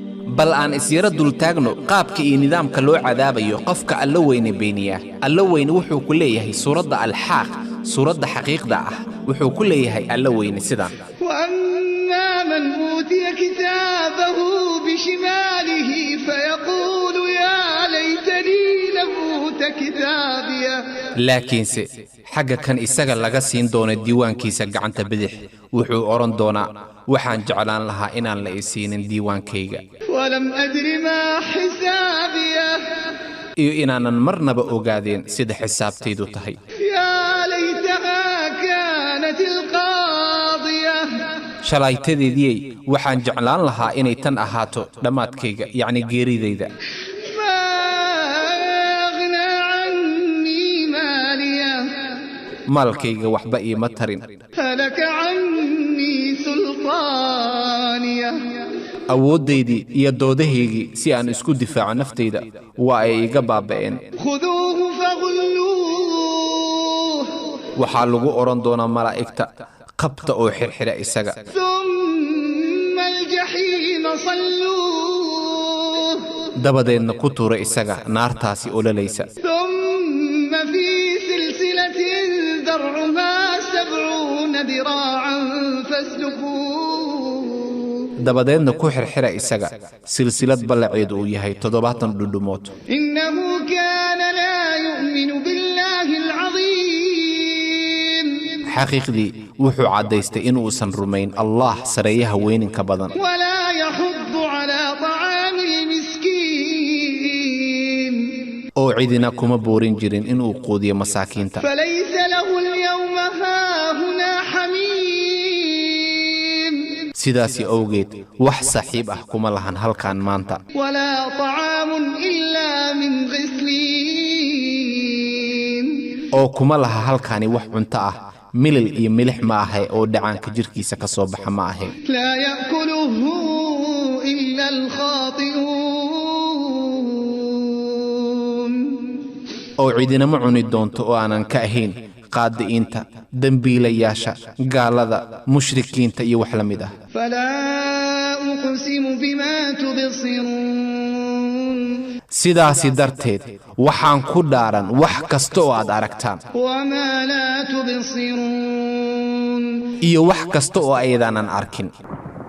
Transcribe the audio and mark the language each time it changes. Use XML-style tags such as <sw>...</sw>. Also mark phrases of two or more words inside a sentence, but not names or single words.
<so>bal aan isyara dul taagno qaabka iyo nidaamka loo cadaabayo qofka alla weyne beeniya. Alla weyne wuxuu ku leeyahay suuradda Al-Haaq, suuradda xaqiiqda ah, wuxuu ku leeyahay alla weyne sidan:</so> <ar>وأما من أوتي كتابه بشماله فيقول يا ليتني لم أوت كتابيه.</ar> <so>laakiinse xagga kan isaga laga siin doono diiwaankiisa gacanta bidix wuxuu oran doonaa waxaan jeclaan lahaa inaan la isiinin diiwaankayga</so> <ar>ولم أدر ما حسابيه.</ar> <so>iyo inaanan marnaba ogaadeen sida xisaabtaydu tahay.</so> <ar>يا ليتها كانت القاضية.</ar> <so>shalaytadeedii waxaan jeclaan lahaa inay tan ahaato dhammaadkayga, yacni geeridayda.</so> <ar>ما أغنى عني ماليه.</ar> <so>maalkayga waxba iima tarin.</so> <ar>هلك عني سلطانيه.</ar> <so>awooddaydii iyo doodahaygii si aan isku difaaco naftayda waa ay iga baaba'een.</so> <ar>خذوه فغلوه.</ar> <so>waxaa lagu oran doonaa malaa'igta qabta oo xirxira isaga,</so> <ar>ثم الجحيم صلوه.</ar> <so>dabadeedna ku tuura isaga naartaasi ololaysa.</so> <ar>ثم في سلسلة ذرعها 70 ذراعا فاسلكوه.</ar> <so>dabadeedna ku xirxira isaga silsilad ballaceedu uu yahay 70 dhudhumood.</so> <ar>إنه كان لا يؤمن بالله العظيم.</ar> <so>xaqiiqdii wuxuu caddaystay inuusan rumayn allah sareeyaha weyninka badan,</so> <ar>ولا يحض على طعام المسكين.</ar> <so>oo cidina kuma boorin jirin inuu quudiyo masaakiinta.</so> <ar>فليس له اليوم هاهنا حميم.</ar> <so>sidaasi awgeed wax saaxiib ah kuma lahan halkan maanta,</so> <ar>ولا طعام إلا من غسلين.</ar> <so>oo kuma laha halkaani wax cunto ah, milil iyo milix ma ahay oo dhacaanka jirkiisa ka soo baxa ma ahay.</so> <ar>لا يأكله إلا الخاطئون.</ar> <so>oo cidina ma cuni doonto oo aanan ka ahayn qaadi'iinta, dembiilayaasha, gaalada, mushrikiinta iyo wax la mid ah.</so> <ar>فلا أقسم بما تبصرون.</ar> <so>sidaasi darteed waxaan ku dhaaran wax kasta oo aad aragtaan</so> <ar>وما لا تبصرون.</ar> <so>iyo wax kasta oo aydaanan arkin.</so>